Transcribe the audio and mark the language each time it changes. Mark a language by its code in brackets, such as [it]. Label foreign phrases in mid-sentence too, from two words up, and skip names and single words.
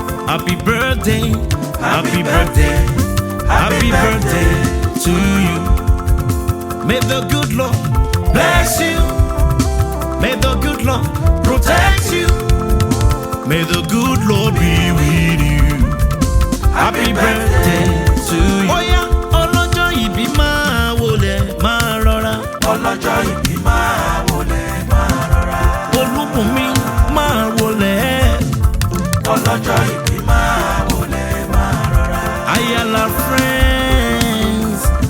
[en] Happy birthday, happy birthday, happy birthday to you. May the good Lord bless you. May the good Lord protect you. May the good Lord be with you. Happy birthday to you. [yo] Ó yá, ọlọ́jọ́ ìbí máa wọlé, máa rọra. Ọlọ́jọ́ ìbí máa wọlé, máa rọra. Olúbùnmi máa wọlé. Ọlọ́jọ́ ìbí máa wọlé, máa rọra. [en] Ayala friends.